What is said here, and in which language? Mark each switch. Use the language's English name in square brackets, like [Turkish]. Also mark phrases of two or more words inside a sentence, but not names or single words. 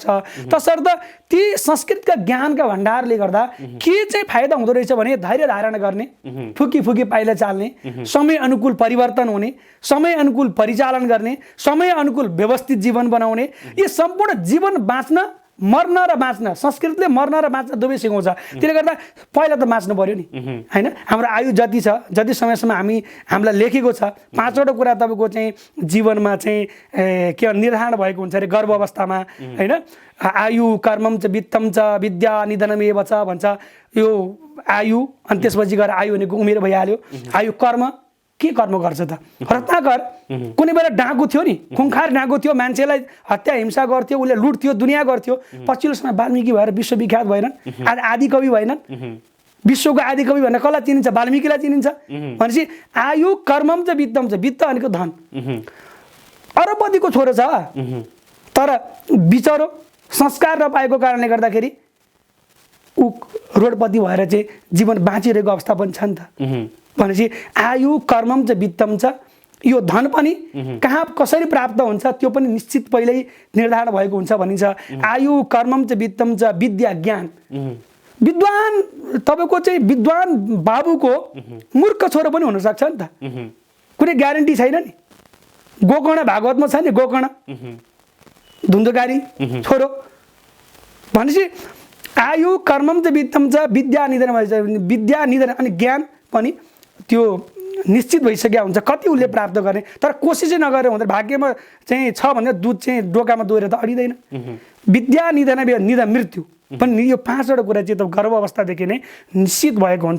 [Nepali] तसर्थ ती संस्कृतका ज्ञानका भण्डारले गर्दा के चाहिँ फाइदा हुँदो रहेछ भने धैर्य धारण गर्ने फुकी पाइला चाल्ने समय अनुकूल परिवर्तन हुने समय अनुकूल परिचालन गर्ने समय अनुकूल व्यवस्थित जीवन बनाउने यी सम्पूर्ण जीवन बाँच्न मर्न र बाँच्न संस्कृतले मर्न र बाँच्न दुवै सिकाउँछ। त्यसले गर्दा पहिला त बाँच्नु पर्यो नि होइन। हाम्रो आयु जति छ जति समयसम्म हामीलाई लेखेको छ 5वटा कुरा तपाईँको चाहिँ जीवनमा चाहिँ के निर्धारण भएको हुन्छ अरे गर्भ अवस्थामा होइन। [Sanskrit] आयु कर्मम च वित्तम च विद्या निधनमेव च [Nepali] भन्छ यो आयु अनि त्यसपछि गएर आयु भनेको उमेर भइहाल्यो। आयु कर्म के कर्म गर्छ त रत्नाकर कुनै बेला डाँगु थियो नि खुङखार डाँगु थियो मान्छेलाई हत्या हिंसा गर्थ्यो उसले लुट्थ्यो दुनियाँ गर्थ्यो पछिल्लो समय वाल्मिकी भएर विश्वविख्यात भएनन् आदि कवि भएनन् विश्वको आदि कवि भनेर कसलाई चिनिन्छ वाल्मिकीलाई चिनिन्छ भनेपछि [Sanskrit] आयु कर्मम [Nepali] चाहिँ वित्तम छ वित्त भनेको धन अरबपतिको छोरो छ तर बिचरो संस्कार नपाएको कारणले गर्दाखेरि ऊ रोडपति भएर चाहिँ जीवन बाँचिरहेको अवस्था पनि छ नि त भनेपछि [Sanskrit] आयु कर्मम च वित्तम [Nepali] छ यो धन पनि कहाँ कसरी प्राप्त हुन्छ त्यो पनि निश्चित पहिल्यै निर्धारण भएको हुन्छ भनिन्छ। [Sanskrit] आयु कर्मम च वित्तम च विद्या [Nepali] ज्ञान विद्वान तपाईँको चाहिँ विद्वान बाबुको मूर्ख छोरो पनि हुनसक्छ नि त कुनै ग्यारेन्टी छैन नि। गोकर्ण भागवतमा छ नि गोकर्ण धुन्धुकारी छोरो भनेपछि [Sanskrit] आयु कर्मम च वित्तम च विद्या निधन [Nepali] अनि ज्ञान पनि त्यो निश्चित भइसकेको हुन्छ कति उसले प्राप्त गर्ने तर कोसिसै नगरेर हुँदैन भाग्यमा चाहिँ छ भने दुध चाहिँ डोकामा दोहोरेर त अडिँदैन। विद्या निधन मृत्यु पनि यो 5वटा कुरा चाहिँ त गर्भ अवस्थादेखि नै निश्चित भएको हुन्छ।